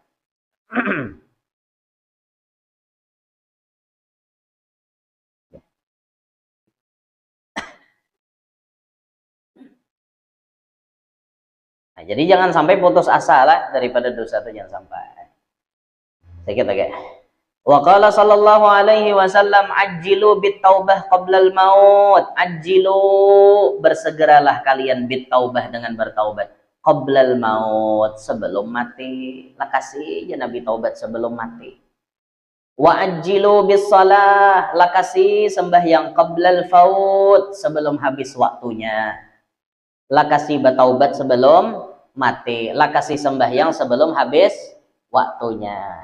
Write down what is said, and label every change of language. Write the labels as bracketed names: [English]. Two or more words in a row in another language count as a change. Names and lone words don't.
[Banjar] Nah, jadi jangan sampai putus asa lah daripada dosa itu, jangan sampai. Sedikit lagi. [Arabic] وقال صلى الله عليه وسلم عجلوا بالتوبة قبل الموت. [Banjar] Ajjilu, bersegeralah kalian [Arabic] بالتوبة [Banjar] dengan bertaubat [Arabic] قبل الموت, [Banjar] sebelum mati. Lakasi ya Nabi taubat sebelum mati. [Arabic] وعجلوا بالصلاة, [Banjar] lakasi sembahyang [Arabic] قبل الفوت, [Banjar] sebelum habis waktunya. Lakasi bertaubat sebelum mati, lakasi sembahyang sebelum habis waktunya.